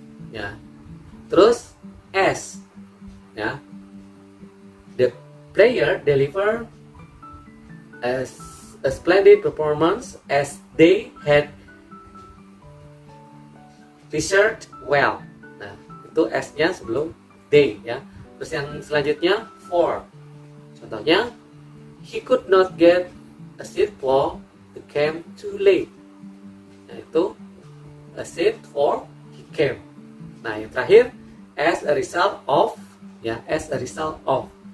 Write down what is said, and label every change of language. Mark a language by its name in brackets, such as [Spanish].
[Indonesian] Ya. Terus as ya. [English] The player delivered a splendid performance as they had researched well. [Indonesian] Nah, itu S-nya sebelum they ya. Terus yang selanjutnya for. Contohnya, [English] he could not get a seat for the camp too late. [Indonesian] Nah, itu [English] a seat for he came. [Indonesian] Nah, yang terakhir [English] as a result of [Indonesian] ya, as a result of.